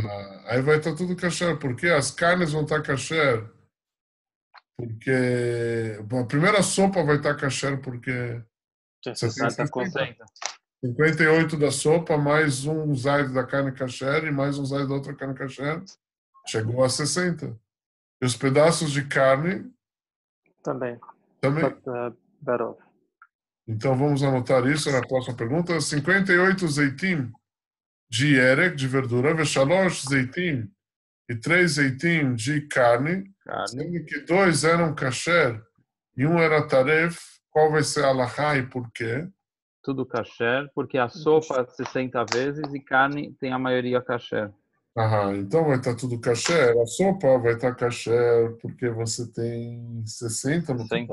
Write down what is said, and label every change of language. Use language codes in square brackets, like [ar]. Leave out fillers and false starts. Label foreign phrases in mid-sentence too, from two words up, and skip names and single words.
[pt] Aí vai estar tudo kasher, porque as carnes vão estar kasher, porque a primeira sopa vai estar kasher porque você tem 58 da sopa, mais um zait da carne kasher e mais um zait da outra carne kasher, chegou a 60. E os pedaços de carne também. Então vamos anotar isso na próxima pergunta. 58 zeitim de erek, de verdura, [he] ושלוש זיתים [pt] e 3 zeitim de carne, sendo que 2 eram kasher e um era taref. Qual vai ser a alahá e por quê? Tudo kasher, porque a sopa 60 vezes e carne tem a maioria kasher. Então vai estar tudo kasher. A sopa vai estar kasher porque você tem 60 no total.